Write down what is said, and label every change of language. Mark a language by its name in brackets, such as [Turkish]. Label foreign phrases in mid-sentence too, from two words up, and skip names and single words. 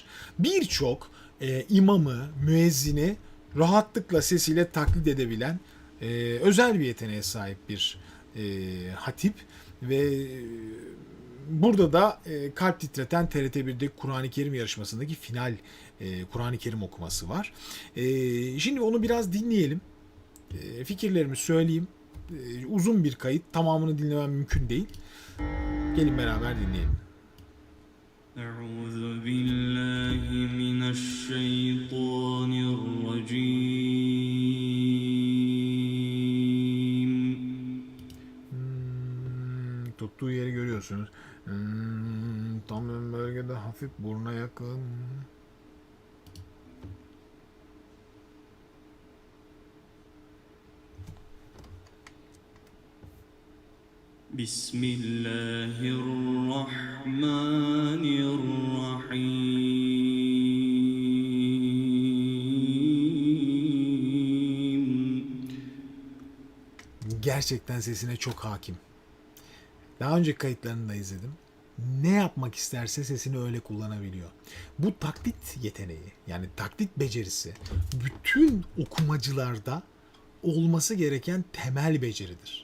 [Turkish] Birçok imamı, müezzini rahatlıkla sesiyle taklit edebilen özel bir yeteneğe sahip bir hatip ve burada da kalp titreten TRT1'deki Kur'an-ı Kerim yarışmasındaki final Kur'an-ı Kerim okuması var. Şimdi onu biraz dinleyelim. Fikirlerimi söyleyeyim. Uzun bir kayıt. Tamamını dinlemem mümkün değil. Gelin beraber dinleyelim. [Arabic] أعوذ بالله من الشيطان الرجيم. [Turkish] Tuttuğu yeri görüyorsunuz. Tam ön bölgede hafif buruna yakın. [Arabic] بسم الله الرحمن الرحيم. [Turkish] Gerçekten sesine çok hakim. Daha önce kayıtlarını da izledim. Ne yapmak isterse sesini öyle kullanabiliyor. Bu taklit yeteneği, yani taklit becerisi bütün okumacılarda olması gereken temel beceridir.